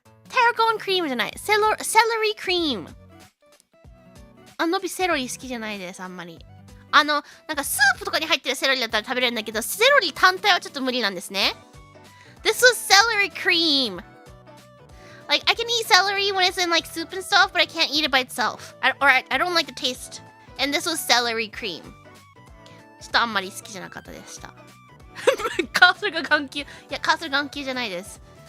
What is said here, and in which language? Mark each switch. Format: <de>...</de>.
<ja>タラゴンクリームじゃない。セロリクリーム。のびセロリ好きじゃないです、あんまり。なんかスープとかに入ってるセロリだったら食べれるんだけど、セロリ単体はちょっと無理なんですね。</ja> <en>This was celery cream. Like, I can eat celery when it's in like soup and stuff, but I can't eat it by itself. I don't like the taste. And this was celery cream.</en> <ja>ちょっとあんまり好きじゃなかったでした。カーソルが眼球。いや、カーソル眼球じゃないです。</ja>